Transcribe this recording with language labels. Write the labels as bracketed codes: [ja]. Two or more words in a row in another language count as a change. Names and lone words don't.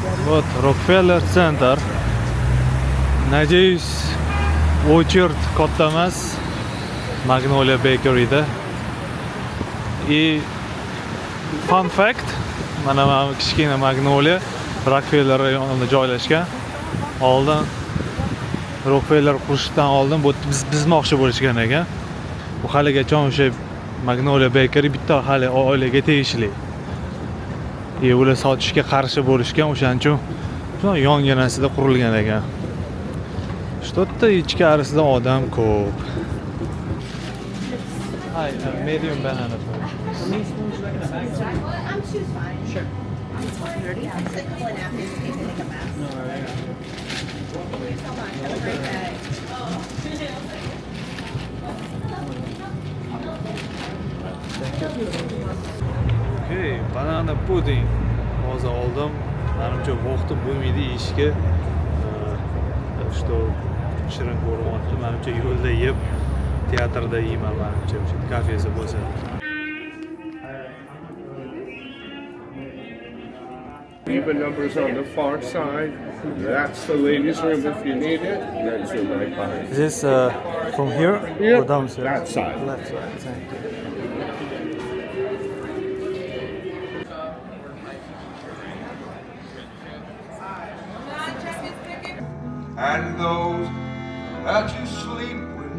[ru] Вот Rockefeller Center. Надеюсь, очередь [uz] katta emas Magnolia Bakery'da. [en] И fun fact, [uz] mana bu kichkina Magnolia Rockefeller rayonida joylashgan. Oldin Rockefeller qurishdan oldin bu bizmoqchi bo'lishgan ekan. Bu haligacha o'sha Magnolia Bakery bitta hali oilaga tegishli. Ular sotishga qarshi bo'lishgan, o'shaning uchun yonginasida qurilgan ekan. Что-то ichkarisida odam ko'p. [en] Hi, medium banana. I'm choose fine. Sure. It's 130. I'll just a couple of napkins in case they make a mess. Thank you so much. Have a great day. Okay, banana pudding. [uz] Hozir oldim. Menimcha vaqtim bo'lmaydi yeyishga. Что shirin ko'ryapti. Menimcha yo'lda yeb, teatrda yeyman menimcha. O'sha kafesi bo'lsa. [en] Even numbers on the far side. That's the ladies' room if you need it. That's the right behind. Is this from here or downstairs? That side. Left side. Thank you. And those that you sleep with.